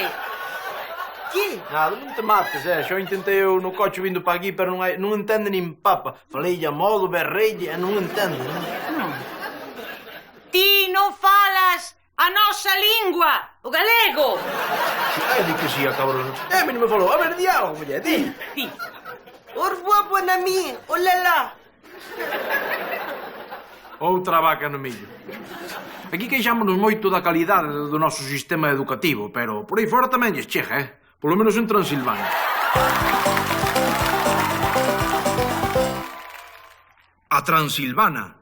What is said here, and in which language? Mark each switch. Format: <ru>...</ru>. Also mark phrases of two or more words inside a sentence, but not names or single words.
<gl>Nada, non te mates, Xa intentei eu no coche vindo para aquí, pero non entende nin papa. Falei a modo, berreille, e non entende, non? Ti non falas a nosa lingua, o galego. Ai, di que si, a cabrón. Mi non me falou. A ver, di algo, muller, di. Ti.</gl> <fr>Au revoir, bon ami. Oh là là.</fr> <gl>Outra vaca no millo. Aquí queixámonos moito da calidade do noso sistema educativo, pero por aí fora tamén lles chega, Polo menos en Transilvania. A Transilvana.</gl>